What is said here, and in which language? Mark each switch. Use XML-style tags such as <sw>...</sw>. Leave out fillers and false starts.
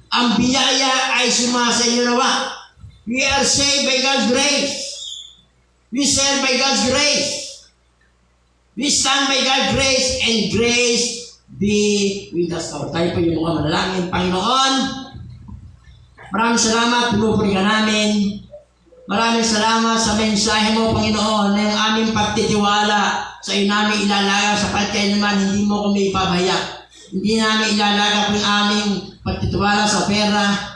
<tl>Ang biyaya ay sumasa inyo nawa.</tl> <en>We are saved by God's grace. We serve by God's grace. We stand by God's grace and grace be with us all.</en> <tl>Tayo po yung mga manalangin. Panginoon, maraming salamat, pinupuri ka namin. Maraming salamat sa mensahe mo, Panginoon, na yung aming pagtitiwala sa iyo namin ilalaga sapagkat kayo naman hindi mo kami ipabaya. Hindi namin ilalaga po yung aming pagtitiwala sa pera.</tl>